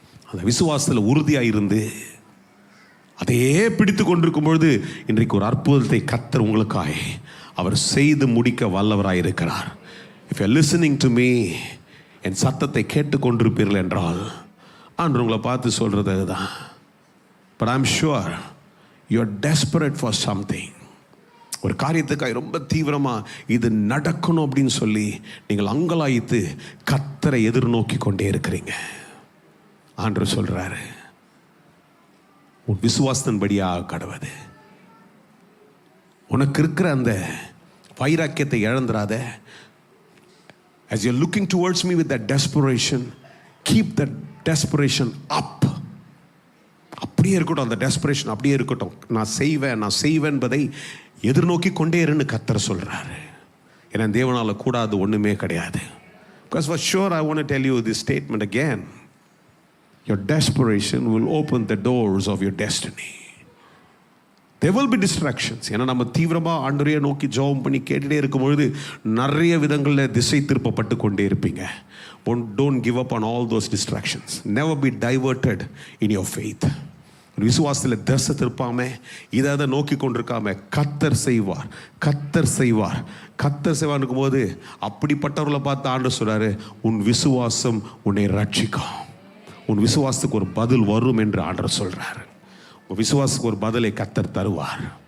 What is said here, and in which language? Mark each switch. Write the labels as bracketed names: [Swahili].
[Tamil] அந்த விசுவாசத்தில் உறுதியாக இருந்து அதையே பிடித்து கொண்டிருக்கும் பொழுது இன்றைக்கு ஒரு அற்புதத்தை கர்த்தர் உங்களுக்காய் அவர் செய்து முடிக்க வல்லவராய் இருக்கிறார். [English] If you're listening to me, [Tamil] என் சத்தத்தை கேட்டுக்கொண்டிருப்பீர்கள் என்றால் ஆண்டவர் உங்களை பார்த்து சொல்கிறது அதுதான். [English] But I'm sure you're desperate for something. [Tamil] ஒரு காரியத்துக்காக ரொம்ப தீவிரமாக இது நடக்கணும் அப்படின்னு சொல்லி நீங்கள் அங்கலாய்த்து கர்த்தரை எதிர்நோக்கி கொண்டே இருக்கிறீங்க. ஆண்டவர் சொல்றாரு, உன் விசுவாசத்தின்படியாக கடவுது. உனக்கு இருக்கிற அந்த வைராக்கியத்தை இழந்துராத. [English] As you're looking towards me with that desperation, keep that desperation up. [Tamil] அப்படியே இருக்கட்டும், அந்த டெஸ்பரேஷன் அப்படியே இருக்கட்டும். நான் செய்வேன் என்பதை எதிர்நோக்கி கொண்டே இருன்னு கர்த்தர் சொல்றாரு. ஏன்னா தேவனால கூடாது ஒண்ணுமே கிடையாது. [English] Because for sure I want to tell you this statement again. Your desperation will open the doors of your destiny. There will be distractions. [Tamil] ஏன்னா நம்ம தீவிரமாக ஆண்டவரையே நோக்கி ஜெபம் பண்ணி கேட்டுட்டே இருக்கும்பொழுது நிறைய விதங்களில் திசை திருப்பப்பட்டு கொண்டே இருப்பீங்க. [English] Don't give up on all those distractions. Never be diverted in your faith. [Tamil] விசுவாசத்தில் திசை திருப்பாம இதை நோக்கி கொண்டிருக்காம கர்த்தர் செய்வார் இருக்கும்போது அப்படிப்பட்டவர்களை பார்த்து ஆண்டவர் சொல்றாரு, உன் விசுவாசம் உன்னை ரட்சிக்கும். உன் விசுவாசத்துக்கு ஒரு பதில் வரும் என்று ஆண்டவர் சொல்றாரு. உன் விசுவாசத்துக்கு ஒரு பதிலை கர்த்தர் தருவார்.